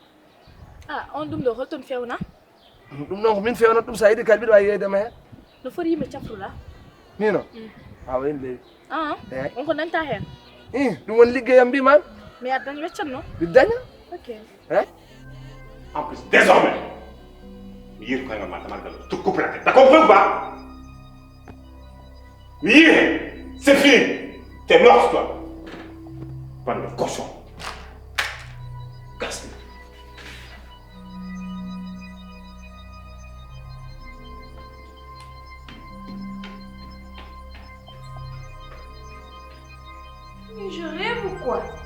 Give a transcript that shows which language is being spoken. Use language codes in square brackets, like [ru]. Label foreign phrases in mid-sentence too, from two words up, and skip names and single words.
[ff] on ɗum ɗo holton fewna ɗum noon ko min fewnat ɗum sa yiiɗi kadi mbiɗa wawi yeydema hen no foti yimɓe cafrula mino a wayni leydi eyyi on ko nanta hen ɗum woni liggeyam mbimami mais aɗa daña weccanno ɗi daña ok eyyi [fr] en plus désormais [ff] mi yiri koye ngal ma damal [fr] tu coupe la tête t'as compris ou pas [ff] mi yiri [fr] c'est fini t'es mort toi bande de cochon casse. Mais je rêve ou quoi?